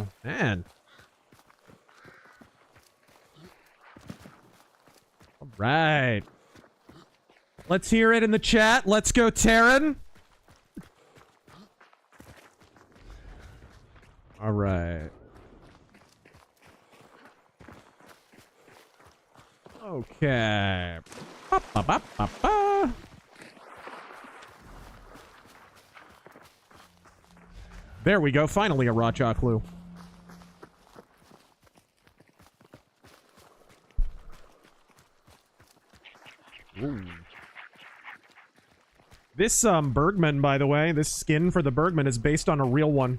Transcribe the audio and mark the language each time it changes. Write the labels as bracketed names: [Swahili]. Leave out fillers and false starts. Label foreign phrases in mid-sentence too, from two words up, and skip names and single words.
[English] Man. All right. Let's hear it in the chat. Let's go, Terran. All right. Okay. Ba, ba, ba, ba, ba. There we go. Finally a Rotjaw clue. Ooh. This Bergman, by the way, this skin for the Bergman is based on a real one.